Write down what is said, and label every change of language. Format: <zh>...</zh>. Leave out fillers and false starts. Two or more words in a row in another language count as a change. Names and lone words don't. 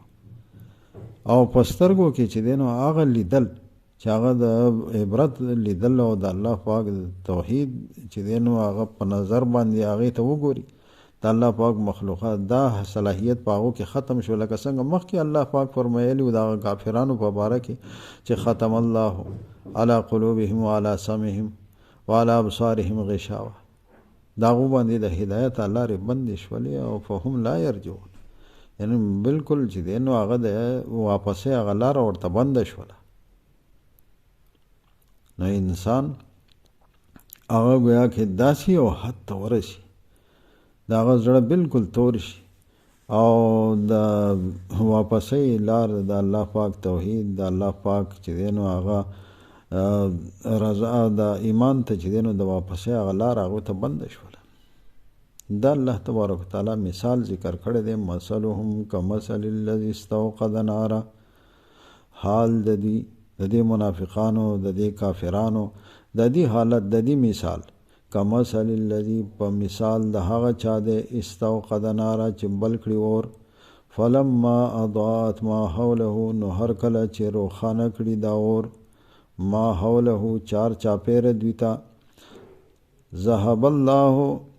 <ps>او په سترګو کې چې دی نو هغه لیدل چې هغه د عبرت لیدل، او د الله پاک د توحید چې دی نو هغه په نظر باندې هغې ته وګوري، د الله پاک مخلوقات، دا صلاحیت په هغو کې ختم شو. لکه څنګه مخکې الله پاک فرمایلي و د هغه کافرانو په باره کې چې</ps> <ar>ختم الله علی قلوبهم وعلى سمعهم وعلى ابصارهم غشاوه،</ar> <ps>دا هغو باندې د هدایت لارې بندې شولې، او</ps> <ar>فهم لا یرجعون،</ar> <ps>یعنی بالکل چې دی نو هغه د واپسې هغه لاره ورته بنده شوله. نو انسان هغه ګویا کې داسې یو حد ته ورسي، د هغه زړه بالکل تور شي، او د واپسې لار د الله پاک توحید، د الله پاک چې دی نو هغه رضا د ایمان ته چې دی نو د واپسې هغه لار هغو ته بنده شوله. دا</ps> <ar>الله تبارک وتعالی</ar> <ps>مثال ذکر کړی دی،</ps> <ar>مثلهم کمثل الذي استوقد نارا،</ar> <ps>حال د دې منافقانو، د دې کافرانو، د دې حالت، د دې مثال،</ps> <ar>کمثل الذي</ar> <ps>په مثال د هغه چا دی،</ps> <ar>استوقد نارا</ar> <ps>چې بل کړي اور،</ps> <ar>فلما اضاءت ما حوله،</ar> <ps>نو هر کله چې روښانه کړي دا اور،</ps> <ar>ما حوله</ar> <ps>چار چاپیره دوی ته،</ps> <ar>ذهب الله</ar>